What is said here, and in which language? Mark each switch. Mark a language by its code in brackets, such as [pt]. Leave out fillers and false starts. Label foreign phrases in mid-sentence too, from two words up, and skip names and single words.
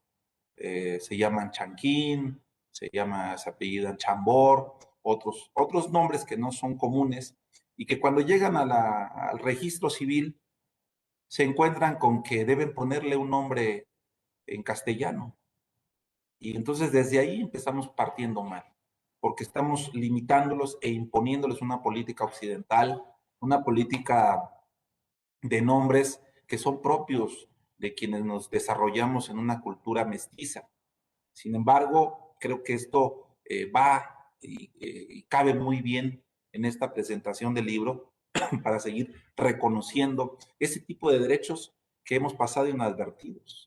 [es] Se llaman Chanquín, se apellidan Chambor, otros nombres que no son comunes y que cuando llegan al registro civil se encuentran con que deben ponerle un nombre en castellano. Y entonces desde ahí empezamos partiendo mal, porque estamos limitándolos e imponiéndoles una política occidental, una política de nombres que son propios de quienes nos desarrollamos en una cultura mestiza. Sin embargo, creo que esto va y cabe muy bien en esta presentación del libro para seguir reconociendo ese tipo de derechos que hemos pasado inadvertidos.